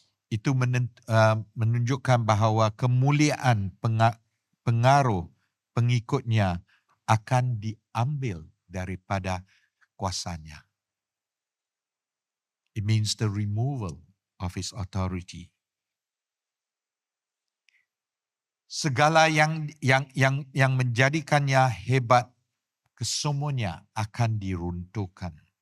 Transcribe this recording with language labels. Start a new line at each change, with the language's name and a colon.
Malay: Itu menunjukkan bahawa kemuliaan pengaruh pengikutnya akan diambil daripada kuasanya.
English: It means the removal of his authority.
Malay: Segala yang menjadikannya hebat, kesemuanya akan diruntuhkan.